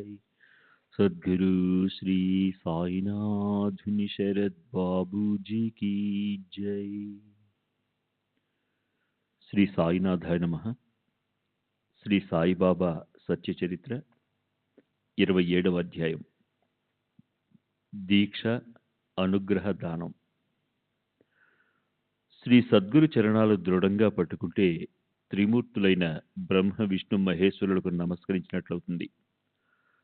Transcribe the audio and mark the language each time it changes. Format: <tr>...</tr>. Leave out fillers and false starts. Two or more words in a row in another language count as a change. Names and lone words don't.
<hi>सद्गुरु श्री साईनाथ शरद बाबू जी की जय।</hi> <te>శ్రీ సాయినాథాయ నమః. శ్రీ సాయిబాబా సత్యచరిత్ర 27వ అధ్యాయం. దీక్ష అనుగ్రహ దానం. శ్రీ సద్గురు చరణాలు దృఢంగా పట్టుకుంటే త్రిమూర్తులైన బ్రహ్మ విష్ణు మహేశ్వరులకు నమస్కరించినట్లవుతుంది.</te>